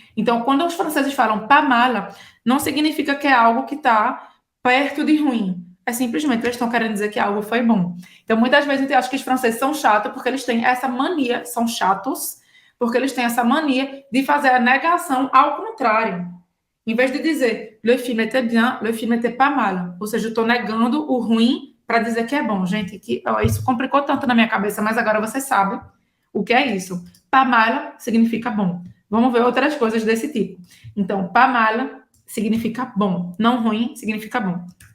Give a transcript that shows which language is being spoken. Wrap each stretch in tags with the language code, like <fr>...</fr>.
<pt>Então, quando os franceses falam pas mal, não significa que é algo que está perto de ruim. É simplesmente eles estão querendo dizer que algo foi bom. Então, muitas vezes eu acho que os franceses são chatos porque eles têm essa mania, são chatos, porque eles têm essa mania de fazer a negação ao contrário. Em vez de dizer</pt> <fr>le film était bien, le film était pas mal.</fr> <pt>Ou seja, eu estou negando o ruim para dizer que é bom. Gente, isso complicou tanto na minha cabeça, mas agora você sabe o que é isso. Pas mal significa bom. Vamos ver outras coisas desse tipo. Então, pas mal significa bom. Não ruim significa bom.</pt>